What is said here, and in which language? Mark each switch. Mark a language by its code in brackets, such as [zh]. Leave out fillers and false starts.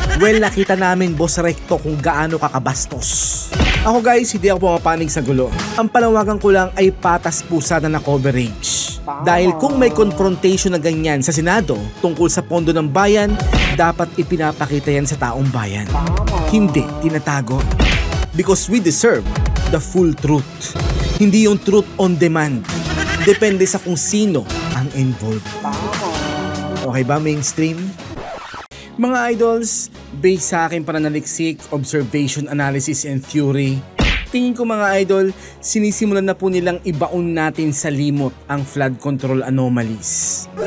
[tl] Well, nakita namin, Boss Recto, kung gaano kakabastos. Ako guys, hindi ako pumapanig sa gulo. Ang panawagan ko lang ay patas pusada na coverage. Dahil kung may confrontation na ganyan sa Senado tungkol sa pondo ng bayan, dapat ipinapakita yan sa taong bayan. Hindi tinatago. [en] Because we deserve the full truth. [tl] Hindi yung truth on demand. Depende sa kung sino ang involved. Okay ba, mainstream? Mga idols, based sa aking pananaliksik, [en] observation, analysis, and theory, [tl] tingin ko mga idol, sinisimulan na po nilang ibaon natin sa limot ang flood control anomalies.